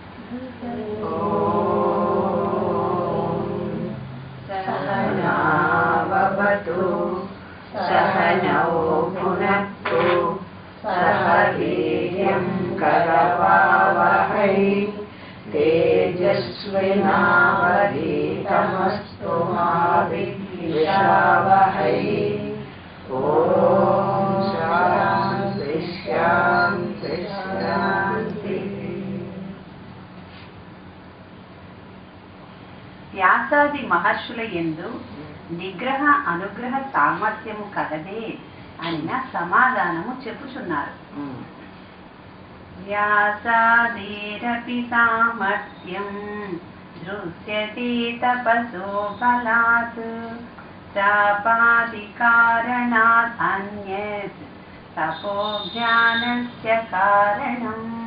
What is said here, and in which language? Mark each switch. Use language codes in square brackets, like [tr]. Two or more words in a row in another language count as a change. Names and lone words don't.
[sa] सहनावतु सहनौ भुनक्तु सह वीर्यं करवावहै तेजस्विनावधीतमस्तु मा विद्विषावहै। ओम शांति शांति शांति। [te] వ్యాసాది మహర్షుల యందు నిగ్రహ అనుగ్రహ సామర్థ్యము కలదే అనిన సమాధానము చెప్పుచున్నారు. [sa] వ్యాసాదేరపి సామర్థ్యం దృశ్యతే తపసో బలాత్ శాపాది కారణాత్ అన్యత్ తపో జ్ఞానస్య కారణం.